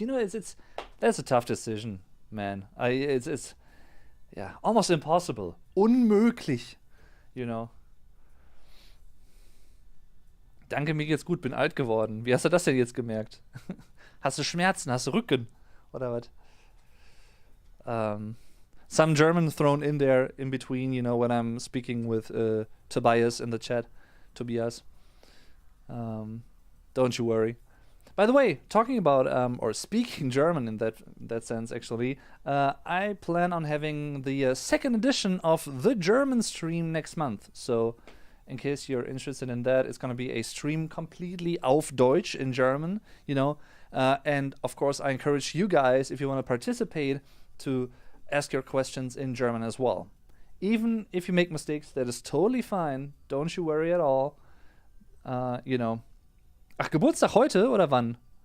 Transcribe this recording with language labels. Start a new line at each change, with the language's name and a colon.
English: It's that's a tough decision, man. It's yeah, almost impossible.
German: Unmöglich, Danke, mir geht's gut, bin alt geworden. Wie hast du das denn jetzt gemerkt? Hast du Schmerzen? Hast du Rücken? Oder was?
English: Some German thrown in there in between, when I'm speaking with Tobias in the chat. Tobias. Don't you worry. By the way, talking about or speaking German in that sense, actually, I plan on having the second edition of the German stream next month. So, in case you're interested in that, it's going to be a stream completely
German: auf Deutsch
English: in German, and of course, I encourage you guys, if you want to participate, to ask your questions in German as well. Even if you make mistakes, that is totally fine. Don't you worry at all.
German: Ach, Geburtstag heute oder wann?